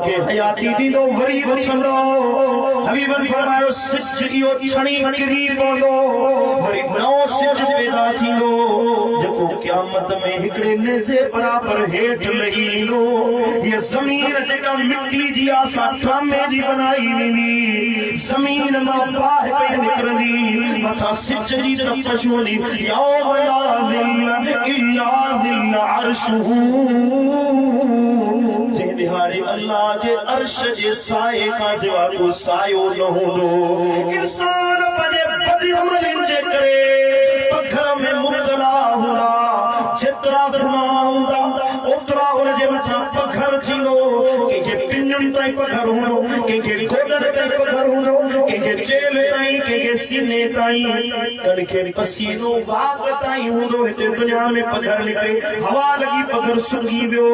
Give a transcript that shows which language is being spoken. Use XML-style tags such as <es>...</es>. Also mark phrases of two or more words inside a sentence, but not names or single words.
<sd>के हयाती दींदो वरी उथंदो हबीबन फरमायो सिज इहो छणी किरी पवंदो वरी नओं सिज पैदा थींदो जेको क़यामत में हिकड़े नेज़े बराबर हेठ लही ईंदो ये ज़मीन जेका मिट्टी जी आसा ड्रामे जी बनाई वेंदी ज़मीन मां बाहि पई निकरंदी मथां सिज जी तपश हूंदी</sd> <ar>يوم لا ظل إلا ظل عرشه</ar> <sd>जे दिहाड़े अल्लाह जे अर्श जे साए का सिवा को सायो न हूंदो इंसान पंहिंजे बदअमलिन जे करे पखर में मुब्तला हूंदा जेतिरा गुनाह हूंदा ओतिरा हुन जे मथां पखर थींदो कंहिंखे पिञुनि ताईं पखर हूंदो कंहिंखे गोॾनि ताईं पखर हूंदो कंहिंखे चेल ताईं कंहिंखे सीने ताईं कणिखे पसीनो वाग ताईं हूंदो हिते दुनिया में पखर निकिरे हवा लॻी पखर सुकी वियो</sd>